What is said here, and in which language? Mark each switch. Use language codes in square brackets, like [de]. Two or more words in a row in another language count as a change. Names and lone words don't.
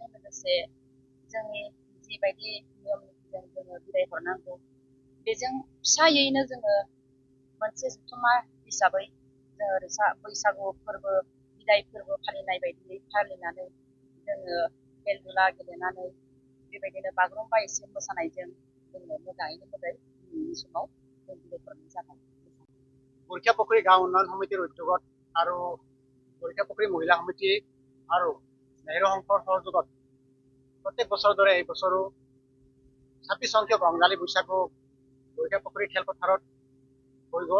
[brx] लोगोसे जोंनि जिबायदि नियम निथिजों जोङो बिदाय हरनांगौ बेजों फिसायैनो जोङो मोनसे जथुम्मा हिसाबै जोङो बैसागु फोरबो बिदाय फोरबो फालिनाय बायदियै फालिनानै जोङो खेल दुला गेलेनानै बेबायदिनो बागुरुम्बा एसे मोसानायजों जोङो मोजाङैनो मोजां दिनैनि समाव जों बिदाय हरनाय जाबाय। [as] বৰখীয়াপুখুৰী গাঁও উন্নয়ন সমিতিৰ উদ্যোগত আৰু বৰখীয়াপুখুৰী মহিলা সমিতি আৰু নেহেৰু সংঘৰ সহযোগত প্ৰত্যেক বছৰৰ দৰে এই বছৰো 26 সংখ্যক ৰঙালী বৈশাগু বৰখীয়াপুখুৰী খেলপথাৰত হৈ গ'ল।